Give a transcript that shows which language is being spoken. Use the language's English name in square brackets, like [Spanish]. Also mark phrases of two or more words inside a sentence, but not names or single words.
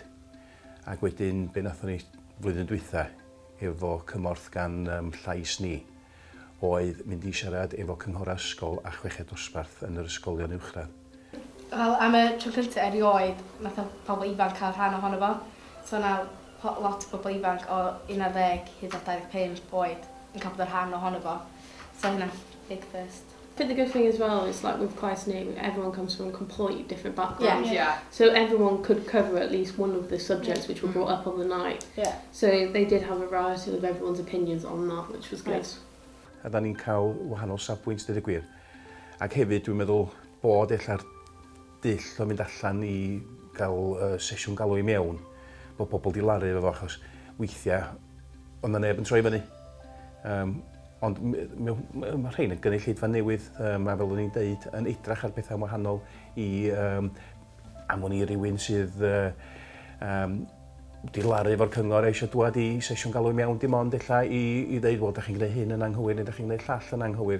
[Welsh] Ac wedyn, be nathon ni flwyddyn dwytha efo cymorth gan Llais Ni, oedd mynd i siarad efo cynghora ysgol a chweched dosbarth yn yr ysgolion uwchradd. Wel, am y tro cyntaf erioed, nath pobl ifanc cael rhan ohono fo. So yna lot o bobl ifanc o 11 hyd at 25 oed yn cael bod yr rhan ohono fo. So hynna, [English] big first. I think the good thing as well is like with Llais Ni, everyone comes from completely different backgrounds. Yeah. So everyone could cover at least one of the subjects which were brought up on the night. Yeah. So they did have a variety of everyone's opinions on that, which was good. [Welsh] A da ni'n cael wahanol safbwynt, dweud y gwir. Ac hefyd, dwi'n meddwl bod ella'r dull o mynd allan i gael sesiwn galw i mewn, bod pobl di laru efo, achos weithiau, ond na neb yn troi fyny. Ond mae rhain yn gynulleidfa newydd, a fel o'n i'n deud, yn edrach ar bethau wahanol i amwn i rywun sydd di laru efo'r cyngor eisiau dwad i sesiwn galw i mewn dim ond illa i ddeud, wel, da chi'n gwneud hyn yn anghywir neu da chi'n gwneud llall yn anghywir.